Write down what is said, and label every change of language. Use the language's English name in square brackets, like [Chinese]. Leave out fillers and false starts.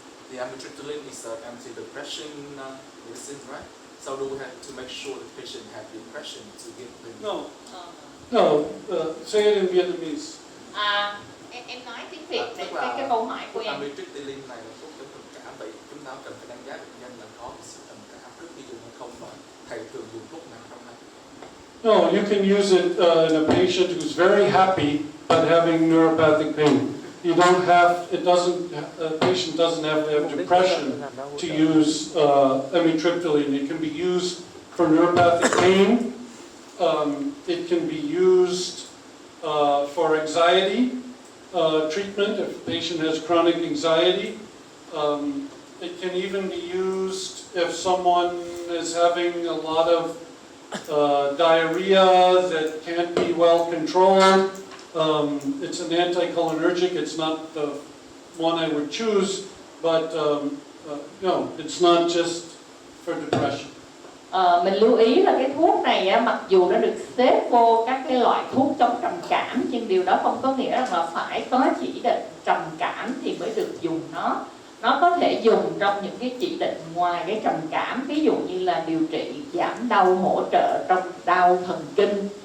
[English] The amitriptyline is an antidepressant medicine, right? So do we have to make sure the patient have depression to give them? No. Say it in Vietnamese. [Vietnamese] Em nói tiếng Việt để cái câu hỏi của em. Amitriptyline này là thuốc chống trầm cảm, vậy chúng ta cần phải đánh giá bệnh nhân là có sự trầm cảm trước khi dùng hay không, và thầy thường dùng thuốc nào trong này? [English] No, you can use it in a patient who's very happy but having neuropathic pain. You don't have, a patient doesn't have to have depression to use amitriptyline. It can be used for neuropathic pain. It can be used for anxiety treatment if a patient has chronic anxiety. It can even be used if someone is having a lot of diarrhea that can't be well controlled. It's an anticholinergic. It's not the one I would choose, but no, it's not just for depression. [Vietnamese] Mình lưu ý là cái thuốc này á, mặc dù nó được xếp vô các cái loại thuốc chống trầm cảm, nhưng điều đó không có nghĩa rằng là phải có chỉ định trầm cảm thì mới được dùng nó. Nó có thể dùng trong những cái chỉ định ngoài cái trầm cảm, ví dụ như là điều trị giảm đau, hỗ trợ trong đau thần kinh.